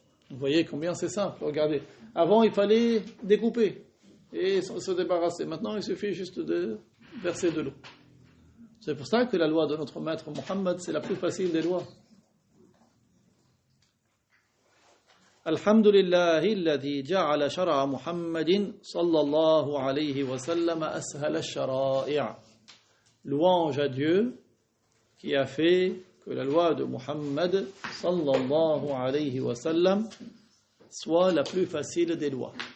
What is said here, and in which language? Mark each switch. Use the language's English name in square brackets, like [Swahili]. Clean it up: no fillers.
[French] Vous voyez combien c'est simple, regardez. Avant, il fallait découper et se débarrasser. Maintenant, il suffit juste de verser de l'eau. C'est pour ça que la loi de notre maître Mohammed, c'est la plus facile des lois. [Arabic] الحمد لله الذي جعل شرع محمد صلى الله عليه وسلم أسهل الشرائع. [French] Louange à Dieu qui a fait que la loi de Muhammad sallallahu alayhi wa sallam soit la plus facile des lois.